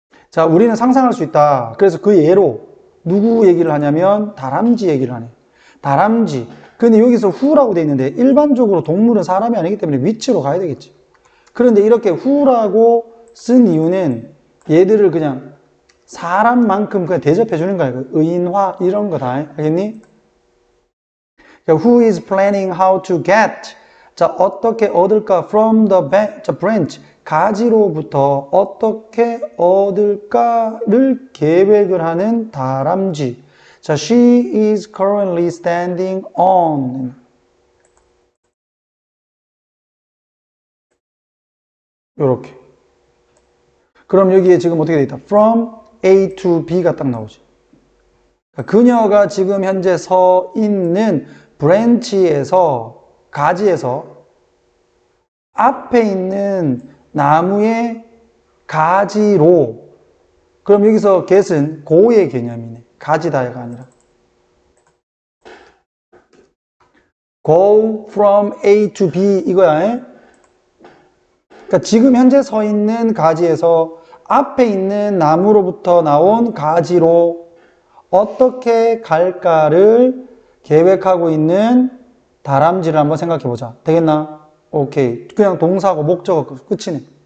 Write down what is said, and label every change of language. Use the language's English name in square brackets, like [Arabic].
[Korean] 자, 우리는 상상할 수 있다. 그래서 그 예로 누구 얘기를 하냐면 다람쥐 얘기를 하네. 다람쥐. 근데 여기서 who라고 돼 있는데 일반적으로 동물은 사람이 아니기 때문에 위치로 가야 되겠지. 그런데 이렇게 who라고 쓴 이유는 얘들을 그냥 사람만큼 그냥 대접해 주는 거야. 의인화 이런 거 다. 알겠니? [English] 그러니까 who is planning how to get. [Korean] 자, 어떻게 얻을까? [English] from the branch. [Korean] 가지로부터 어떻게 얻을까를 계획을 하는 다람쥐. [English] 자, she is currently standing on. [Korean] 요렇게. 그럼 여기에 지금 어떻게 돼 있다? [English] from A to B가 [Korean] 딱 나오지. 그녀가 지금 현재 서 있는 브랜치에서, 가지에서 앞에 있는 나무의 가지로. 그럼 여기서 get은 고의 개념이네. 가지다가 아니라. [English] go from A to B 이거야. [Korean] 그러니까 지금 현재 서 있는 가지에서 앞에 있는 나무로부터 나온 가지로 어떻게 갈까를 계획하고 있는 다람쥐를 한번 생각해 보자. 되겠나? 오케이. 그냥 동사고 목적어 끝이네.